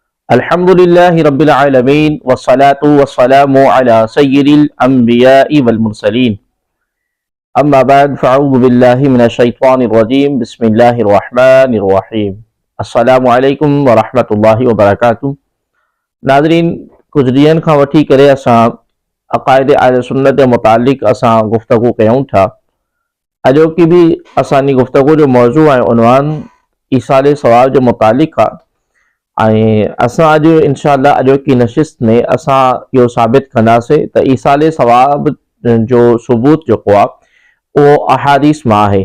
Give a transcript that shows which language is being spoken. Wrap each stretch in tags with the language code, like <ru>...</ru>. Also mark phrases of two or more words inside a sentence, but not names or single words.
<ar>الحمد لله رب العالمين والصلاة والسلام على سيد الأنبياء والمرسلين أما بعد فأعوذ بالله من الشيطان الرجيم بسم الله الرحمن الرحيم السلام عليكم ورحمة الله وبركاته.</ar> <sd>नाज़रीन, कुछ ॾींहनि खां वठी करे असां अक़ाइद अहले सुन्नत जे मुतालिक़ असां गुफ़्तगू कयूं था। अॼोकी भी असांजी गुफ़्तगू जो मौज़ू ऐं उन्वान ईसाले सवाब जे मुतालिक़ आहे। असां अॼु इंशाअल्लाह अॼोकी नशिस्त में असां इहो साबित कंदासीं त ईसाले सवाब जो सबूत जेको आहे उहो अहादीस मां आहे।</sd>